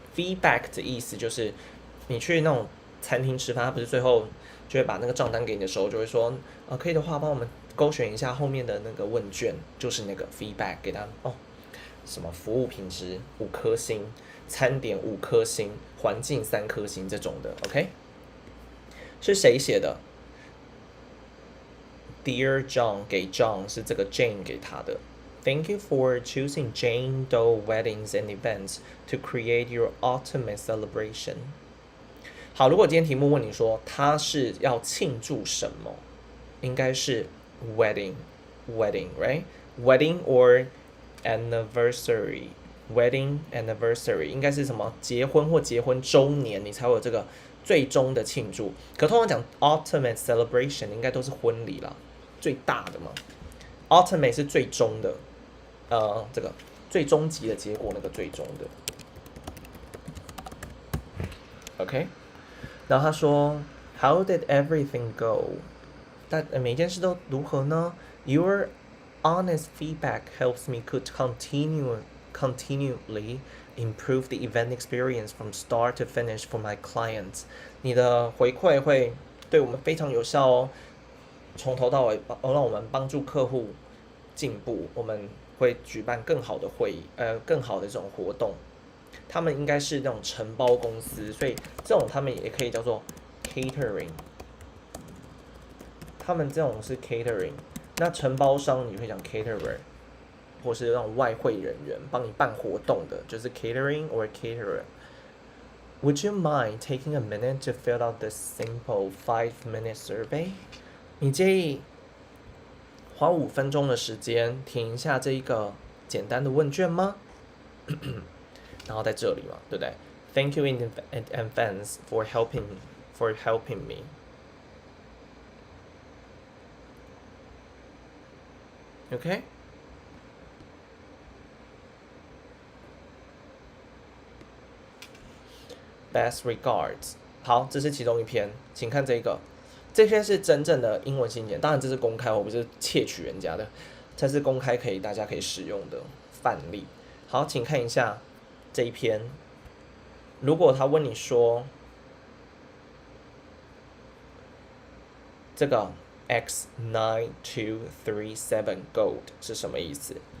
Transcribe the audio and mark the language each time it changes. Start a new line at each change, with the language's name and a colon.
Chinese: feedback 的意思就是你去那种餐厅吃饭，他不是最后就会把那个账单给你的时候，就会说可以的话帮我们勾选一下后面的那个问卷，就是那个 feedback 给他什么服务品质5颗星，餐点5颗星，环境3颗星这种的。 OK， 是谁写的？
English: Dear John
Chinese: 给 John 是这个 Jane 给他的。
English: Thank you for choosing Jane Doe Weddings and Events to create your ultimate celebration.
Chinese: 好，如果今天题目问你说他是要庆祝什么，应该是
English: wedding, right? Wedding or anniversary.Wedding anniversary
Chinese: 应该是什么？结婚或结婚周年，你才会有这个最终的庆祝。可通常讲 ultimate celebration 应该都是婚礼啦，最大的嘛。 ultimate 是最终的，这个最终极的结果那个最终的。
English: OK，
Chinese: 然后他说
English: How did everything go？
Chinese: 但每件事都如何呢
English: ？Your honest feedback helps me to continually improve the event experience from start to finish for my clients.
Chinese: 你的回馈会对我们非常有效哦，从头到尾让我们帮助客户进步。我们会举办更好的会议，更好的这种活动。他们应该是那种承包公司，所以这种他们也可以叫做 catering。他们这种是 catering。那承包商你会讲 caterer， 或是那种外汇人员帮你办活动的，就是 catering or caterer.
English: Would you mind taking a minute to fill out this simple 5-minute survey?
Chinese: 你介意花5分钟的时间填一下这一个简单的问卷吗？然后在这里嘛，对不对
English: ？Thank you in advance for helping me.OK， Best regards。
Chinese: 好，这是其中一篇，请看这个。这篇是真正的英文信件，当然这是公开，我不是窃取人家的，这是公开大家可以使用的范例。好，请看一下这一篇。如果他问你说这个X9237 Gold 是什么意思？